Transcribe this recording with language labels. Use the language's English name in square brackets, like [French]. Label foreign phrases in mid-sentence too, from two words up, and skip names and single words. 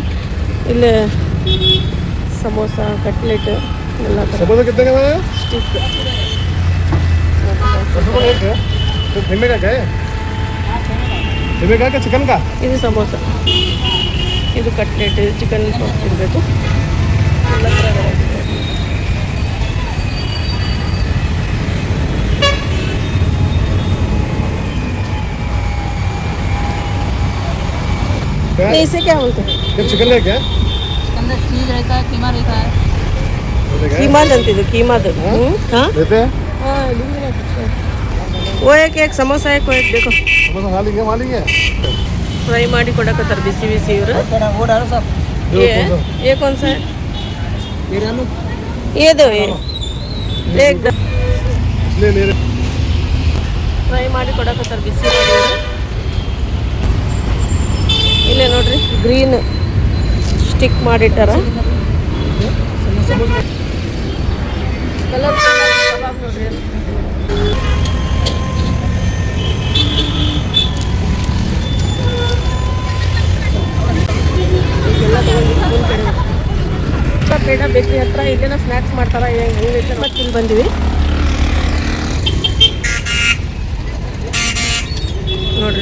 [Kannada] ಇಲ್ಲೇ ಸಮೋಸ ಕಟ್ಲೆಟ್ ಎಲ್ಲ ಸ್ಟಿಕ್ ಇದು ಸಮೋಸ, ಇದು ಕಟ್ಲೆಟ್, [English] chicken sauce [Kannada] ಇರಬೇಕು ಎಲ್ಲ ಥರ ವೆರೈಟಿ. [Hindi] इसे क्या बोलते हैं? चिकन है क्या? अंदर चीज रहता है, कीमा रहता है. कीमा जानती हो? कीमा दो. हाँ देते हैं? हाँ वो एक समोसा है, कोई देखो समोसा खा लेंगे [Kannada] फ्राई ಮಾಡಿ ಕೊಡಕತ್ತಾರೆ ಬಿಸಿ ಬಿಸಿ ಇವರು. [Hindi] ये कौन सा है? ये दो ये एक ले ले [Kannada] ಫ್ರೈ ಮಾಡಿ ಕೊಡಕತ್ತಾರೆ ಬಿಸಿ ಇವರು. ಇಲ್ಲೇ ನೋಡ್ರಿ [English] green stick [Kannada] ಮಾಡಿಟ್ಟಾರ. ಕಲರ್ ಕಬಾಬ್ ನೋಡ್ರಿ ಈಗೆಲ್ಲ ತಗೊಂಡು ಪೇಡ ಬೇಕ್ರಿ ಹತ್ರ ಇಲ್ಲೇನ ಸ್ನ್ಯಾಕ್ಸ್ ಮಾಡ್ತಾರ ಹೆಂಗೈತೆ ಮತ್ತೆ ಇಲ್ಲಿ ಬಂದಿವಿ ನೋಡ್ರಿ.